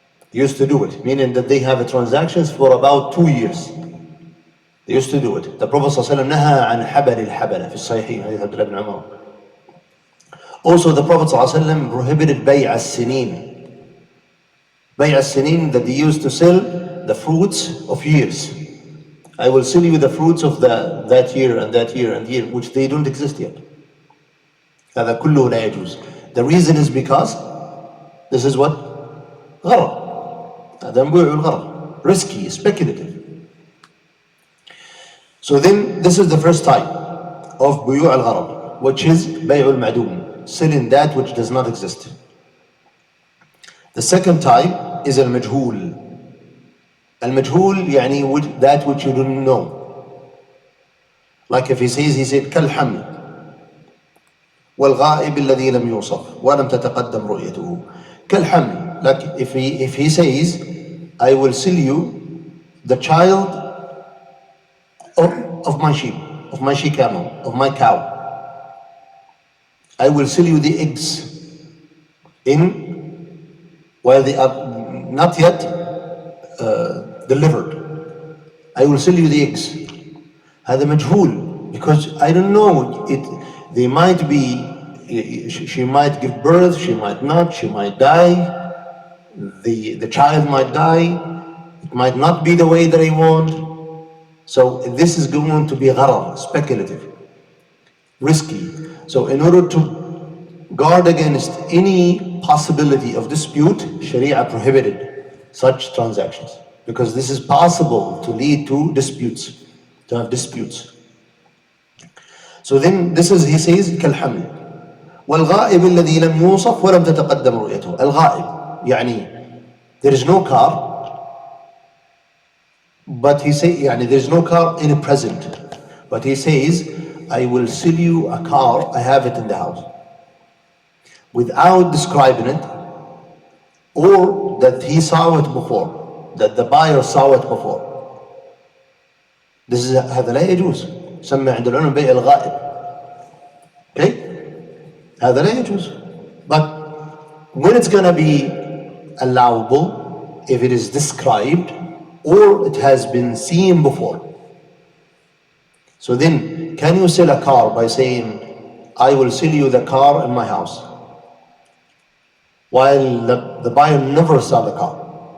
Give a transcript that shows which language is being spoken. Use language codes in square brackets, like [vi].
[en] They used to do it, meaning that they have transactions for about 2 years. They used to do it. The Prophet ﷺ [ar] نهى عن حبل الحبلة في الصحيحين, حديث عبد الله بن عمر. [en] Also, the Prophet ﷺ prohibited bay' as-sinin. Bay' as-sinin, that they used to sell the fruits of years. I will sell you the fruits of that year and that year and year, which they don't exist yet. [ar] هذا كله لا يجوز. [en] The reason is because this is what? [ar] غرر. هذا بيع الغرر. [en] Risky, speculative. So then, this is the first type of بيوع الغرر, which is بيع المعدوم, selling that which does not exist. The second type is المجهول. [ar] المجهول يعني [en] that which you don't know. Like if he said [ar] كالحمل والغائب الذي لم يوصف ولم تتقدم رؤيته. [en] كالحمل, like if he says, I will sell you the child of my sheep, of my she camel, of my cow. I will sell you the eggs while they are not yet delivered. I will sell you the eggs. [ar] هذا مجهول, [en] because I don't know it. They might be, she might give birth, she might not, she might die, the child might die, it might not be the way that I want. So this is going to be gharar, speculative, risky. So in order to guard against any possibility of dispute, Sharia prohibited such transactions, because this is possible to lead to disputes, to have disputes. So then this is, he says, [ar] كالحمل والغائب الذي لم يوصف ولم تتقدم رؤيته. الغائب يعني [en] there is no car, but he say يعني there is no car in the present, but he says, I will sell you a car, I have it in the house, without describing it, or that he saw it before, that the buyer saw it before. This is [ar] هذا لا يجوز. سمى عند العلماء بيع الغائب. Okay? هذا لا يجوز. [en] But when it's going to be allowable, if it is described or it has been seen before. So then, can you sell a car by saying, I will sell you the car in my house, while the buyer never saw the car?